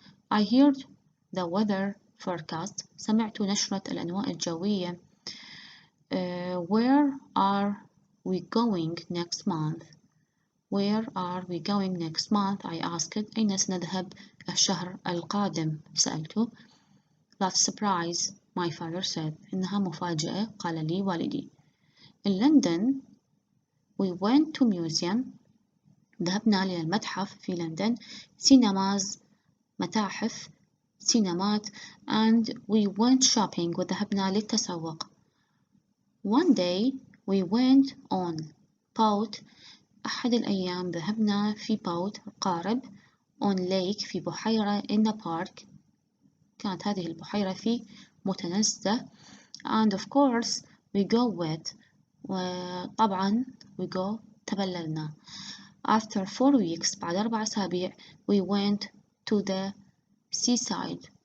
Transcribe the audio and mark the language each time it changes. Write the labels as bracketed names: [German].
[English] I heard the weather forecast. [Arabic] سمعت نشرة الأنواء الجوية. [English] Where are we going next month? Where are we going next month? I asked. [Arabic] أين سنذهب الشهر القادم؟ سألته. [English] That's surprise, my father said. [Arabic] إنها مفاجأة قال لي والدي. [English] In London, we went to museum. [Arabic] ذهبنا للمتحف في لندن. [English] cinemas [Arabic] متاحف سينمات [English] and we went shopping [Arabic] وذهبنا للتسوق. [English] One day we went on boat. [Arabic] أحد الأيام ذهبنا في boat قارب on lake في بحيرة [English] in the park. [Arabic] كانت هذه البحيرة في متنزه [English] and of course we go wet. وطبعا we go تبللنا. After 4 weeks [Arabic] بعد 4 أسابيع [English] we went to the seaside.